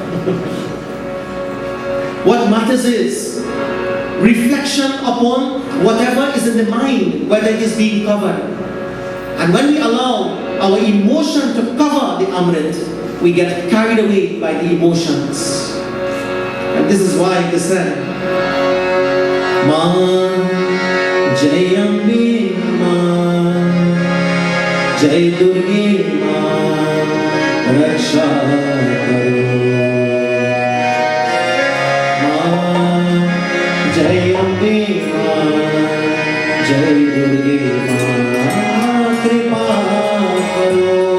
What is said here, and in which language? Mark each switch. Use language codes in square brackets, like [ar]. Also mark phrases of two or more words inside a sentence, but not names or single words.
[en] What matters is reflection upon whatever is in the mind, whether it is being covered. And when we allow our emotion to cover the Amrit, we get carried away by the emotions. And this is why they said, [hi] माँ जय अम्बे माँ जय दुर्गे माँ रक्षा करो. माँ जय अम्बे माँ जय दुर्गे माँ कृपा करो.